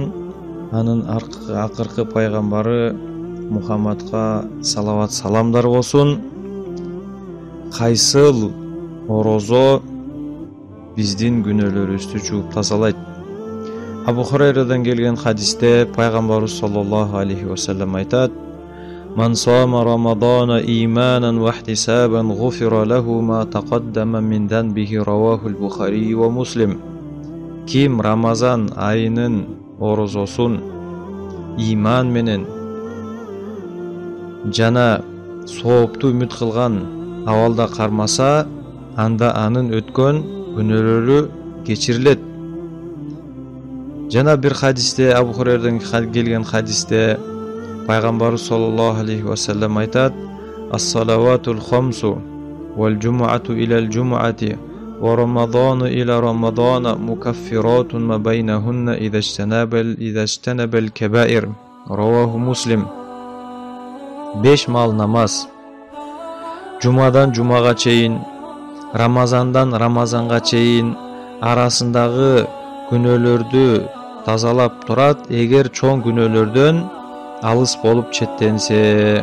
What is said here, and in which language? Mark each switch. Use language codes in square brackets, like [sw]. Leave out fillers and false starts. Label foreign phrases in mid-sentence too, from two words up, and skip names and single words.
[ky] Анын акыркы пайгамбары Мухаммадка салават саламдар болсун. Кайсыл орозо биздин күнөөлөрүбүздү жууп тазалайт? Абу Хурайрадан келген хадисте пайгамбарыбыз [ar] صلى الله عليه وسلم айтат: "من صام رمضان إيمانا واحتسابا غفر له ما تقدم من ذنبه", رواه البخاري ومسلم. [ky] Ким Рамазан айынын орозосун иман менен жана соопту үмүт кылган абалда кармаса, анда анын өткөн күнөөлөрү кечирилет. Жана бир хадисте, Абу Хурайрадан келген хадисте пайгамбарыбыз [ar] صلى الله عليه وسلم айтат: "الصلوات الخمس والجمعة إلى الجمعة ورمضان إلى رمضان مكفرات ما بينهن إذا اجتنب الكبائر", رواه مسلم. [ky] 5 мал намаз жумадан жумага чейин, рамазандан рамазанга чейин арасындагы күнөөлөрдү тазалап турат, эгер чоң күнөөлөрдөн алыс болуп четтенсе.